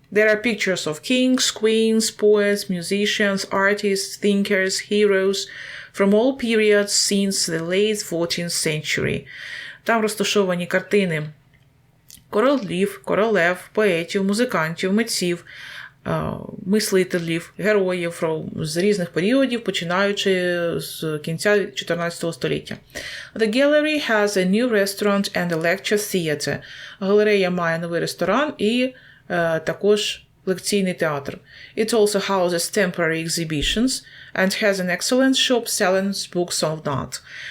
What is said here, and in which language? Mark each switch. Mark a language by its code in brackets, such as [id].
[en] There are pictures of kings, queens, poets, musicians, artists, thinkers, heroes from all periods since the late 14th century. [uk] Там розташовані картини королів, королев, поетів, музикантів, митців, мислителів, героїв з різних періодів, починаючи з кінця 14 століття. [en] The gallery has a new restaurant and a lecture theatre. [uk] Галерея має новий ресторан і також лекційний театр. [en] It also houses temporary exhibitions and has an excellent shop selling books of art.